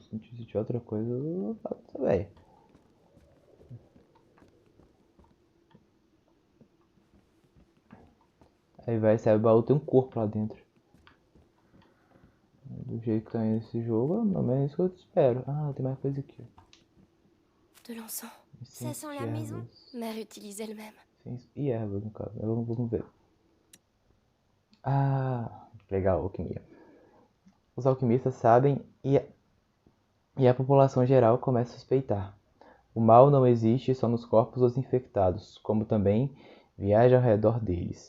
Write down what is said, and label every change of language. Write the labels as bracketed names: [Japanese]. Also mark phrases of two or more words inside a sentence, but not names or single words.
[Portuguese] Se tiver outra coisa, eu falo também. Aí vai, sai o baú, tem um corpo lá dentro. Do jeito que tá indo esse jogo, é menos isso que eu espero. Ah, tem mais coisa aqui. [French] De l'encens. Ça sent la maison. Mère utilise elle-même. [Portuguese] E ervas, no caso. Vamos ver. Ah, legal, alquimia. Os alquimistas sabem e a população geral começa a suspeitar. O mal não existe só nos corpos dos infectados, como também viaja ao redor deles.